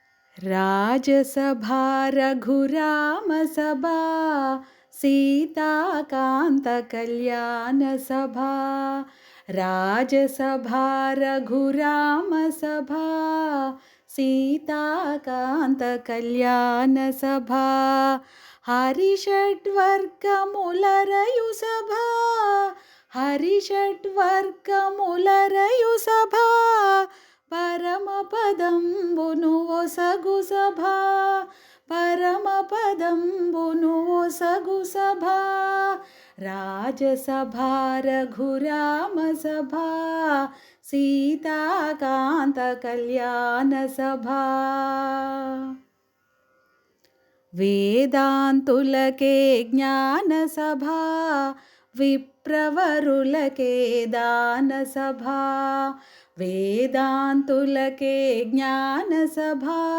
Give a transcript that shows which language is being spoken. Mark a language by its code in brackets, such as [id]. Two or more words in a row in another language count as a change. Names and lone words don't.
[sa] राजसभा रघुरामसभा सीताकान्तकल्याणसभा राजसभा रघुरामसभा सीताकान्तकल्याणसभा हरिषड्वर्गमुलरयुसभा [te] हरिषड्वर्गमुलरयुसभा పరమపదంబును ఒసగు సభా పరమపదంబును ఒసగు సభా రాజసభా రఘురామ సభా సీతాకాంత కళ్యాణ సభా వేదాంతులకే జ్ఞాన సభా విప్రవరులకే దాన సభా వేదాంతులకే జ్ఞాన సభా